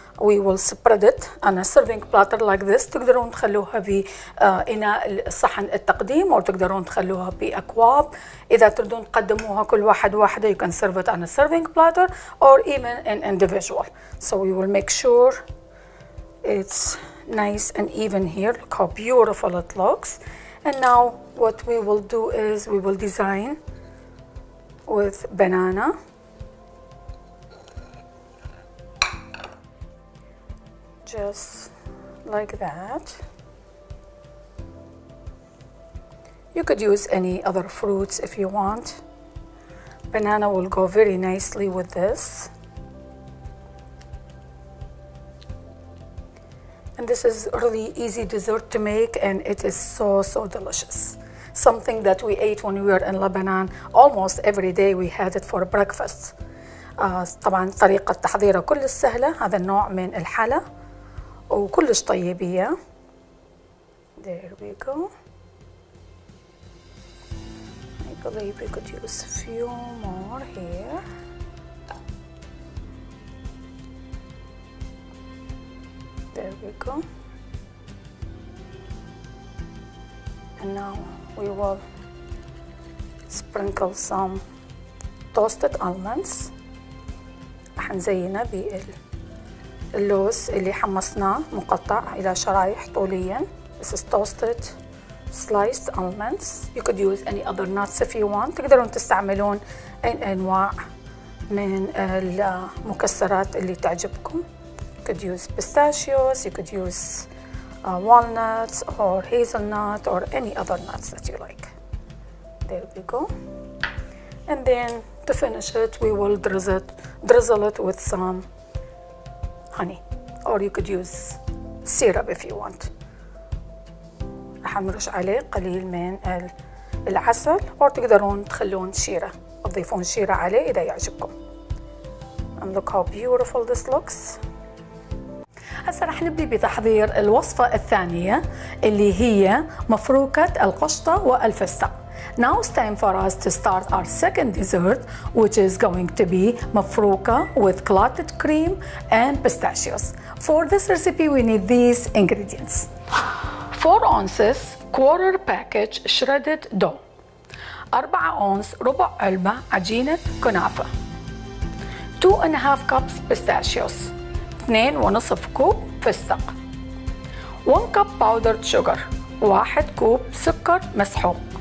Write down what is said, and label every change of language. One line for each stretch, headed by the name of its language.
English: We will spread it on a serving platter like this.
Arabic: تقدرون تخلوها بإناء صحن التقديم أو تقدرون تخلوها بأكواب. إذا تريدون تقدموها كل واحد واحدة
English: you can serve it on a serving platter or even in individual. So we will make sure it's nice and even here. Look how beautiful it looks. And now what we will do is we will design with banana. Just like that. You could use any other fruits if you want. Banana will go very nicely with this. And this is really easy dessert to make and it is so delicious. Something that we ate when we were in Lebanon almost every day. We had it for breakfast.
Arabic: طبعا طريقة تحضيرها كل سهلة. هذا النوع من الحلا وكلش طيبية.
English: There we go. I believe we could use a few more here. There we go. And now we will sprinkle some toasted almonds.
Arabic: راح نزينه باللوز اللي حمصناه مقطع إلى شرايح طوليا.
English: This is toasted sliced almonds. You could use any other nuts if you want.
Arabic: تقدرون تستعملون أي أنواع من المكسرات اللي تعجبكم.
English: You could use pistachios, you could use walnuts or hazelnut or any other nuts that you like. There we go. And then to finish it, we will drizzle it with some honey, or you could use syrup if you want.
Arabic: راح نرش عليه قليل من العسل، أو تقدرون تخلون شيرة، تضيفون شيرة عليه إذا يعجبكم.
English: And look how beautiful this looks.
Arabic: هسه رح نبدي بتحضير الوصفة الثانية اللي هي مفروكة القشطة والفستق.
English: Now it's time for us to start our second dessert, which is going to be mufrooka with clotted cream and pistachios. For this recipe, we need these ingredients: 4 ounces quarter package shredded dough, 4 ounce
Arabic: ربع علبة عجينة كنافة,
English: 2.5 cups pistachios,
Arabic: 2.5 كوب فستق,
English: 1 cup powdered sugar,
Arabic: 1 كوب سكر مسحوق,